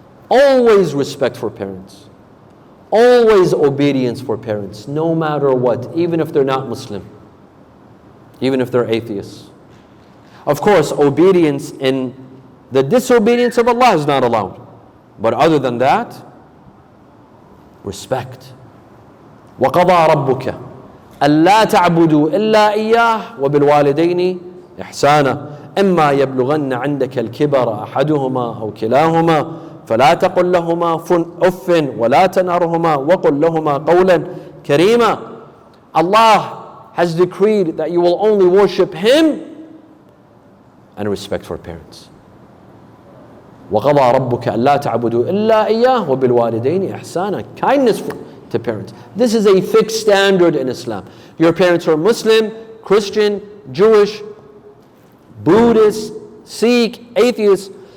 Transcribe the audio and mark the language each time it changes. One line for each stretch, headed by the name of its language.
English: Always respect for parents. Always obedience for parents, no matter what, even if they're not Muslim, even if they're atheists. Of course, obedience in the disobedience of Allah is not allowed. But other than that, respect.
Arabic: وَقَضَى رَبُّكَ أَلَّا تَعْبُدُوا إِلَّا إِيَّاهُ وَبِالْوَالِدَيْنِ إِحْسَانًا إِمَّا يَبْلُغَنَّ عِنْدَكَ الْكِبَرَ أَحَدُهُمَا أَوْ كِلَاهُمَا فلا تقل لهما أف ولا تنهرهما وقل لهما قولا كريما.
English: Allah has decreed that you will only worship Him and respect for parents.
Arabic: وَقَضَى رَبُّكَ أَلَّا تَعْبُدُوا إِلَّا إِيَّاهُ وَبِالْوَالِدَيْنِ إِحْسَانًا.
English: Kindness to parents. This is a fixed standard in Islam. Your parents are Muslim, Christian, Jewish, Buddhist, Sikh, atheist.